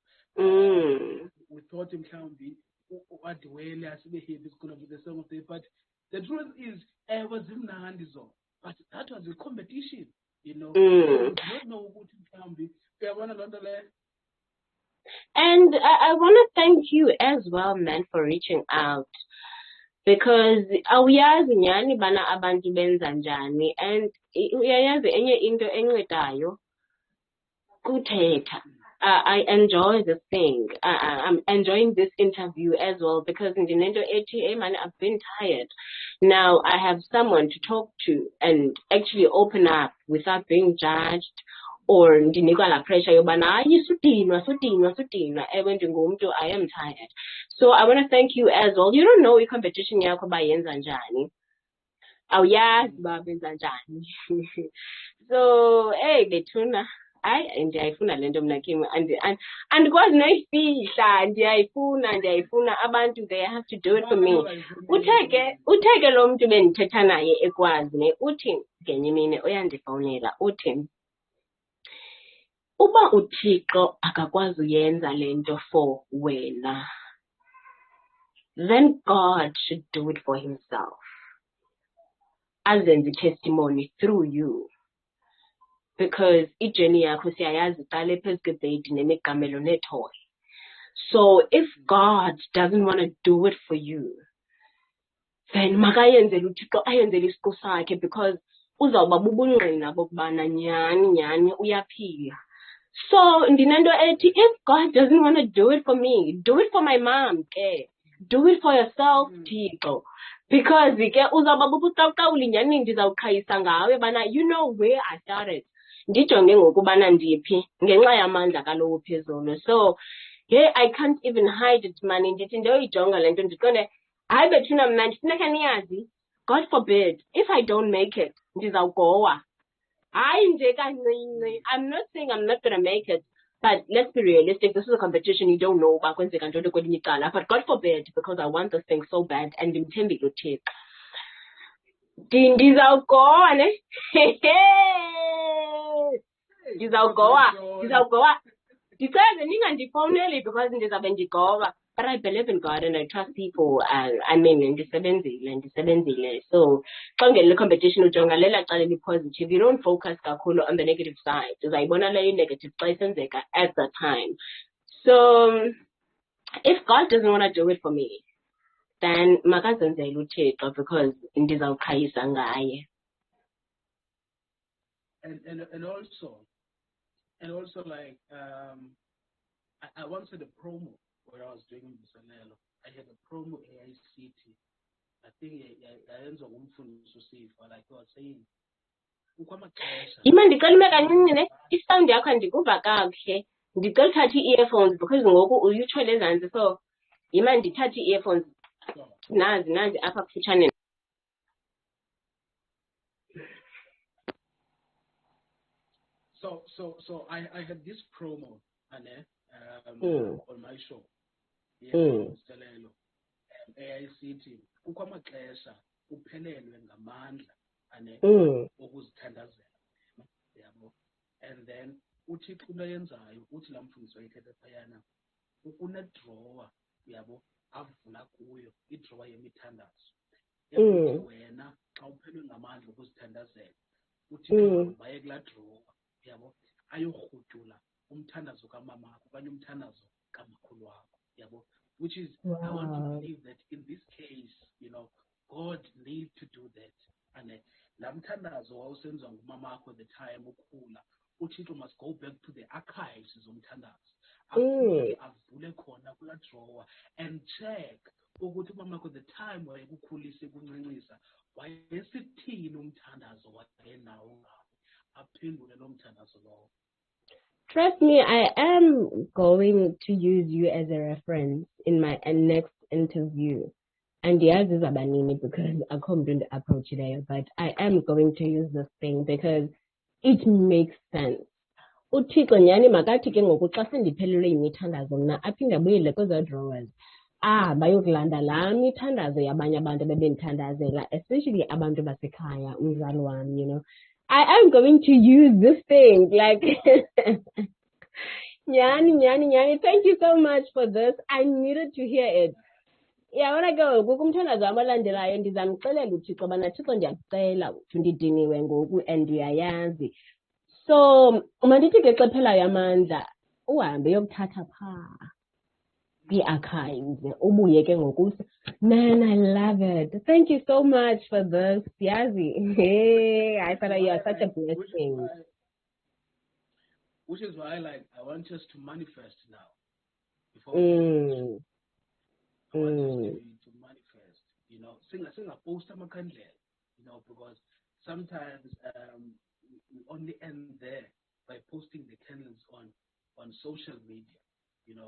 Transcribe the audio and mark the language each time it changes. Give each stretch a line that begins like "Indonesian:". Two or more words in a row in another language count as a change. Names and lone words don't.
English: We thought him can be what the way is going to be the song of the year, but the truth is, it was in Nandizo, but that was a competition. You know, you don't know what it can be. And I want to thank you as well, man, for reaching out.
Xhosa: Because awuyazi nyani bana abantu benza njani, and uyayazi enye into encedayo kuthetha.
English: I enjoy this thing. I'm enjoying this interview as well because
Xhosa: ndinento ethi,
English: man, I've been tired. Now I have someone to talk to and actually open up without being judged or
Xhosa: ndinikwa la pressure yobana hayi sudinwa. Ewe ndingumntu,
English: I am tired. So I want to thank you as well. You don't know
Xhosa: i-competition yakho bayenza njani. Awuyazi ba benza njani. So hey bethuna, hayi ndiyayifuna le nto mna Kim andikwazi noyifihla ndiyayifuna abantu
English: they have to do it for me.
Xhosa: Uthe ke lo mntu bendithetha naye ekwazi ne uthi ngenye imini uyandifowunela uthi uba uThixo akakwazi uyenza le nto for wena,
English: then God should do it for himself. Azenze testimony through you.
Xhosa: Because ijeni yakho siyayazi iqale phezu kwebhedi nemiqamelo nethole.
English: So if God doesn't want to do it for you, then
Xhosa: makayenzele uThixo ayenzele isiqu sakhe,
English: because
Xhosa: uzawuba bubungqina bokubana nyani uyaphila. So ndinento ethi,
English: if God doesn't want to do it for me, do it for my mom ke. Do it for yourself,
Xhosa: Thixo. Because ke uzawuba bubuqaqawuli nyani ndizawuqhayisa ngawe bana
English: you know where I started.
Xhosa: Ndijonge ngokubana ndiphi ngenxa yamandla kalowo phezulu.
English: So yeah, I can't even hide it
Xhosa: mani ndithi ndoyijonga le nto ndiqonde hayi bethuna mna ndifuneka niyazi,
English: God forbid if I don't make it ndizawugowa.
Xhosa: Hayi nje kancinci.
English: I'm not saying I'm not gonna make it, but let's be realistic. This is a competition. You don't know
Xhosa: uba kwenzeka ntoni kwelinye icala.
English: But God forbid, because I want this thing so bad and
Xhosa: ndimthembile uThixo. Ndizawugowa ne. Ndizawugowa. Ndicela ningandifowuneli because ndizawube ndigowa.
English: But I believe in God and I trust people. I mean,
Xhosa: ndisebenzile. So, xa ungenile competition ujonga lela cala eli-positive.
English: You don't focus kakhulu on the negative side.
Xhosa: Uzayibona leyo negative xa isenzeka
English: at the time. So, if God doesn't want to do it for me, then
Xhosa: makazenzele uThixo
English: because
Xhosa: ndizawuqhayisa ngaye.
English: And also like I once had a promo where I was doing Mthathi. I had a promo AICT. I think
Xhosa: yayenziwa ngumfundisi uSifa,
English: like I was saying.
Xhosa: Ima ndicela ume kancinci ne, isound yakho andikuva kakuhle. Ndicela uthathe ii-earphones because ngoku uyuthwele ezantsi, so ima ndithathe ii-earphones. Nazi apha kufutshane.
English: So I had this promo on my show. Mthathi.
Xhosa: AICT kukho amaxesha uphelelwe ngamandla okuzithandazela. Yabo.
English: And then
Xhosa: uThixo into ayenzayo uthi la mfundisi wayithetha phayana unedrawer yabo avula kuyo idrawer yemithandazo. Wena xa uphelelwe ngamandla okuzithandazela uThixo baye kulaa drawer yabo ayorhutula umthandazo kamamakho okanye umthandazo kamakhulu wakho yabo.
English: Which is, wow. I want to believe that in this case, you know, God needs to do that. And
Xhosa: la mthandazo wawusenziwa ngumamakho
English: at the time
Xhosa: ukhula, uThixo
English: must go back to the archives zomthandazo.
Xhosa: Avule khona kula drawer
English: and check
Xhosa: ukuthi umamakho
English: the time
Xhosa: wayekukhulisa kuncancisa wayesithini umthandazo wayenawo ngawo, aphendule lo mthandazo lowo.
English: Trust me, I am going to use you as a reference in my next interview. And yes, is abanini because I come to the approach there, but I am going to use this thing because it makes sense.
Xhosa: uThixo nyani makathi ke ngoku xa sendiphelelwe yimithandazo mna aphinde abuyele kwezaa drawers bayokulanda laa mithandazo yabanye abantu bebendithandazela, especially abantu basekhaya, umzali wami,
English: you know. I am going to use this thing, like, nyani, thank you so much for this. I needed to hear it. Yeah, when I go,
Xhosa: kumthandazo abalandelayo ndizamxelela uThixo bana Thixo ndiyakucela ndidiniwe ngoku and uyayazi. So, mandithi ke xa phelayo amandla, uhambe yokuthatha phaa kwi-archives, ubuye ke ngoku.
English: Man, I love it. Thank you so much for this.
Xhosa: Yazi.
English: Hey, I thought you are such a blessing. Which is why I want us to manifest now. Before I want us to manifest, you know, sing a post amakhandlela, you know, because sometimes we only end there by posting the candles on social media, you know.